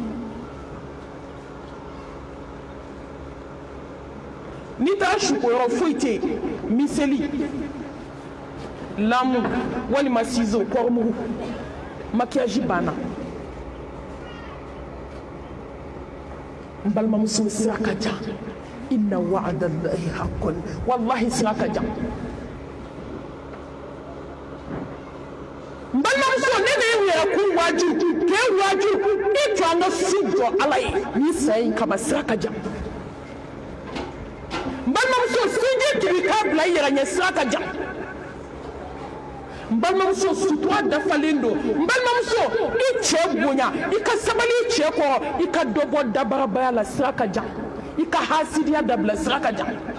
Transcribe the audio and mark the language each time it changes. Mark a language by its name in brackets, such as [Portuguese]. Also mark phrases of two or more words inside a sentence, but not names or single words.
[Bambara] n'i taara sukoyɔrɔ foyi tɛ yen miseli lamu walima ciseau kɔrɔmugu maquillage banna n balimamuso sira ka jan [Arabic] إن وعد الله حق والله [Bambara] sira ka jan n balimamuso ne de ye n yɛrɛ kun waaju k'e waaju i jɔ an ka su jɔ ala ye ni saya in kama sira ka jan n balimamuso sinji tigi k'a bila i yɛrɛ ɲɛ sira ka jan n balimamuso sutura dafalen don n balimamuso i cɛ bonya i ka sabali i cɛ kɔrɔ i ka dɔ bɔ dabarabaya la sira ka jan i ka hasidiya dabila sira ka jan